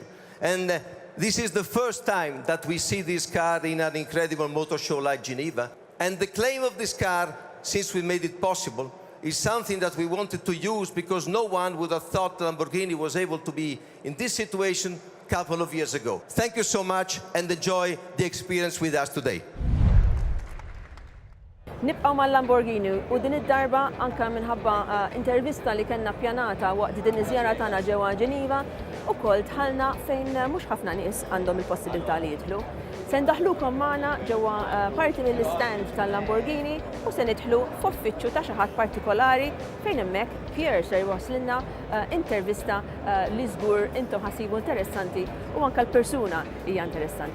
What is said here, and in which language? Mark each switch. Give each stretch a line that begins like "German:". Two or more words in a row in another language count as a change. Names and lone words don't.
English: And this is the first time that we see this car in an incredible motor show like Geneva. And the claim of this car, since we made it possible, is something that we wanted to use because no one would have thought Lamborghini was able to be in this situation a couple of years ago. Thank you so much and enjoy the experience with us today.
Maltese: Nibqgħu mal-Lamborghini u din id-darba anke minħabba intervista li kellna ppjanata waqt din iż-żjara tagħna ġewwa Ġeniva, ukoll dħalna fejn mhux ħafna nies għandhom il-possibilità li jidħlu. Se ndaħlukom magħna ġewwa parti mill-istand tal-Lamborghini u se nidħlu f'uffiċċju ta' xi ħadd partikolari fejn hemmhekk Pierre se jwasslilna intervista li żgur intom ħassibu interessanti u anke l-persuna hija interessanti.